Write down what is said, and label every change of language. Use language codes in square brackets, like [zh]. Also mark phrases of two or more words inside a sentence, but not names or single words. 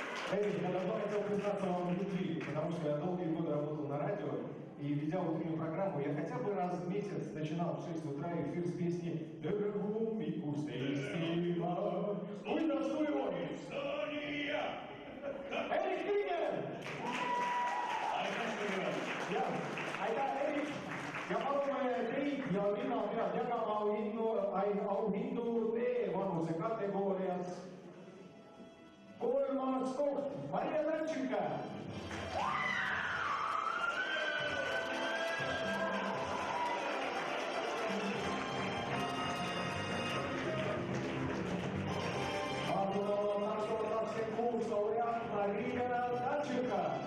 [ru] Эрик, я давно хотел признаться вам в любви, потому что я долгие годы работал на радио и ведя утреннюю программу, я хотя бы раз в месяц начинал в 6 утра эфир с песни «Дорогу мику стейстима». Слышно, что его? Эрик Кригер! [et] Aitäh, Erik! Ja palume teid ja mina pean jagama auhindu D-vanuse kategoorias. Kolmas koht, Maria Tartšenka. Maardulaula 2026 laureaat Maria Tartšenka.